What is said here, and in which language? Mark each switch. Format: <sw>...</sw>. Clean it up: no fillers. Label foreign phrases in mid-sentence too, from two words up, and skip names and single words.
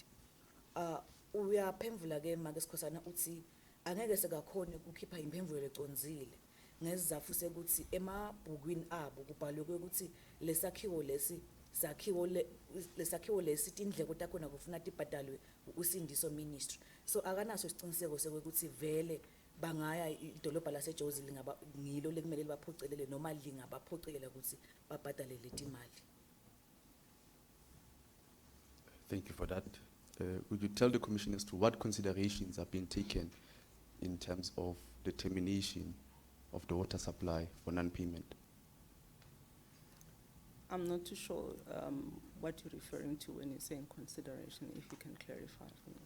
<ss>Uyaphendvula ke make sikhosana uthi angeke sekakhona ukukhipha imphendvulo lecondzile ngesizatfu sekuthi emabhukwini abo kubhalwe ukuthi lesakhiwo lesi tindleko takhona kufuna tibhadalwe Usindiso Ministry. So akanaso isiqiniseko sekuthi vele bangaya idolobha laseJozi lingaba ngilo lekumele libaphocelele noma lingabaphocelela ukuthi babhadale letimali.</ss> <en>Thank you for that. Would you tell the Commission as to what considerations have been taken in terms of the termination of the water supply for non-payment? I'm not too sure what you're referring to when you're saying consideration, if you can clarify for me.</en>